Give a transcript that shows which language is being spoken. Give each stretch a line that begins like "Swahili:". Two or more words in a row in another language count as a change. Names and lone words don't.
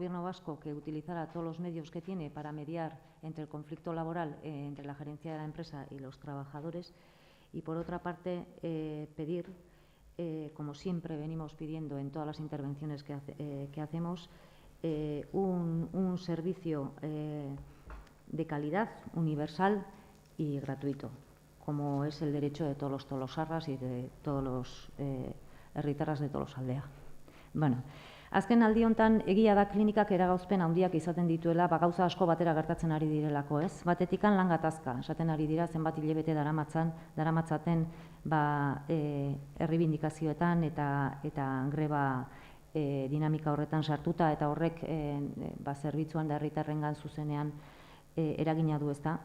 Spanish: Gobierno vasco que utilizara todos los medios que tiene para mediar entre el conflicto laboral entre la gerencia de la empresa y los trabajadores, y por otra parte pedir, como siempre venimos pidiendo en todas las intervenciones que hacemos, un servicio de calidad, universal y gratuito, como es el derecho de todos los tolosarras y de todos los herritarras de Tolosaldea.
Basque: Bueno, azken aldi hontan egia da klinikak eragauzpen handiak izaten dituela, gauza asko batera gertatzen ari direlako, ez? Batetikan lan gatazka, esaten ari dira zenbat hilabete daramatzaten erribindikazioetan eta greba dinamika horretan sartuta, eta horrek zerbitzuan da herritarrengan zuzenean eragina du, ezta.